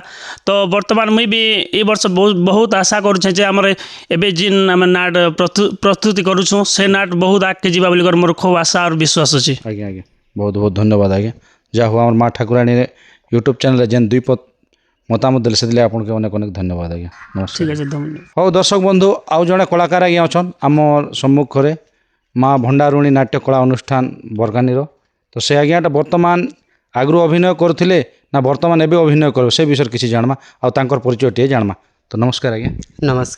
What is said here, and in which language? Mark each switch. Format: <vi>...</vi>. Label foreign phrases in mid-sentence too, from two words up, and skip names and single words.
<or>ତ ବର୍ତ୍ତମାନ ମୁଇଁ ବି ଏ ବର୍ଷ ବହୁତ ଆଶା କରୁଛେ ଯେ ଆମର ଏବେ ଯେନ୍ ଆମେ ନାଟ ପ୍ରସ୍ତୁତି କରୁଛୁଁ ସେ ନାଟ ବହୁତ ଆଗକେ ଯିବା ବୋଲି ମୋର ଖୁବ୍ ଆଶା আর ବିଶ୍ୱାସ ଅଛି। ଆଜ୍ଞା ଆଜ୍ଞା ବହୁତ ବହୁତ ଧନ୍ୟବାଦ ଆଜ୍ଞା। ଯାହା ହଉ ଆମର ମା ଠାକୁରାଣୀ ୟୁଟ୍ୟୁବ୍ ଚ୍ୟାନେଲରେ ଯେନ୍ ଦୁଇ ପଦ ମତାମତ ଦେଲେ ସେଥିଲାଗି ଆପଣଙ୍କୁ ଅନେକ ଅନେକ ଧନ୍ୟବାଦ ଆଜ୍ଞା ନମସ୍କାର।</or> <bn>ঠিক আছে ধন্যবাদ।</bn> <or>ହଉ ଦର୍ଶକ ବନ୍ଧୁ ଆଉ ଜଣେ କଳାକାର ଆଜ୍ଞା ଅଛନ୍ ଆମ ସମ୍ମୁଖରେ ମା ଭଣ୍ଡାରୁଣୀ ନାଟ୍ୟ କଳା ଅନୁଷ୍ଠାନ ବରକାନିର। ତ ସେ ଆଜ୍ଞାଟା ବର୍ତ୍ତମାନ ଆଗରୁ ଅଭିନୟ କରୁଥିଲେ ନା ବର୍ତ୍ତମାନ ଏବେ ଅଭିନୟ କରିବେ ସେ ବିଷୟରେ କିଛି ଜାଣମା ଆଉ ତାଙ୍କର ପରିଚୟଟିଏ ଜାଣମା। ତ ନମସ୍କାର ଆଜ୍ଞା। ନମସ୍କାର</or>